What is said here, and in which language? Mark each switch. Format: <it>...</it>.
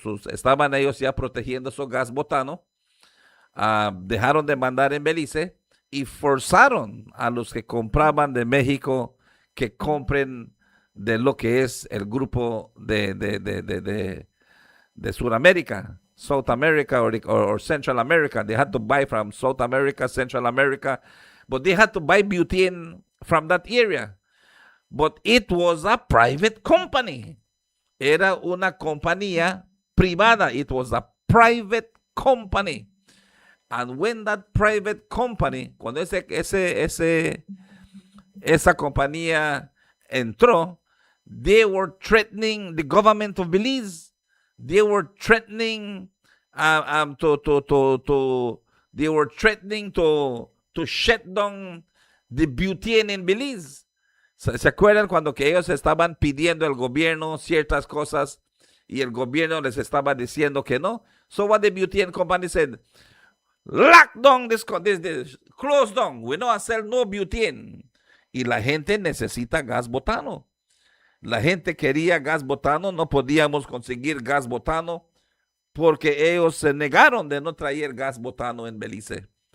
<es>Estaban ellos ya protegiendo su gas botano. Dejaron de mandar en Belice y forzaron a los que compraban de México que compren de lo que es el grupo de Sudamérica,</es> <en>South America or Central America. They had to buy from South America, Central America, but they had to buy butane from that area. But it was a private company.</en> <es>Era una compañía privada.</es> <en>It was a private company. And when that private company,</en> <es>cuando esa compañía entró,</es> <en>they were threatening the government of Belize. They were threatening they were threatening to shut down the butane in Belize.</en> <es>¿Se acuerdan cuando que ellos estaban pidiendo al gobierno ciertas cosas y el gobierno les estaba diciendo que no?</es> <en>So what the butane company said, lock down this, close down, we no sell no butane.</en> <es>Y la gente necesita gas botano. La gente quería gas botano, no podíamos conseguir gas botano porque ellos se negaron de no traer gas botano en Belice.</es>